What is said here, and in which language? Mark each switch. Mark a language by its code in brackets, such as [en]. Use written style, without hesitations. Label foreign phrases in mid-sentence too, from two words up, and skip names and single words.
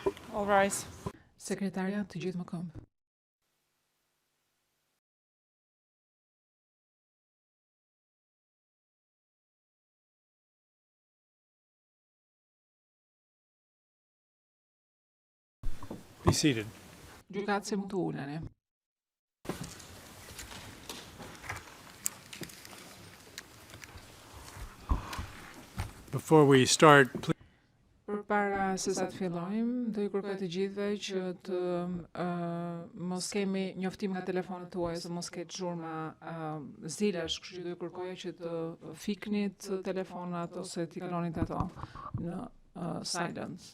[en] All rise. [sq] Sekretarja, të gjithë më këmbë. [en] Be seated. [sq] Gjykatësi mund të uleni. [en] Before we start, please [sq] Përpara se sa të fillojmë, do ju kërkoj të gjithëve që të mos kemi njoftim nga telefonat tuaja, se mos ketë zhurma zilesh, kështu që do ju kërkoja që të fiknit telefonat ose t'i kalonit ato në silence.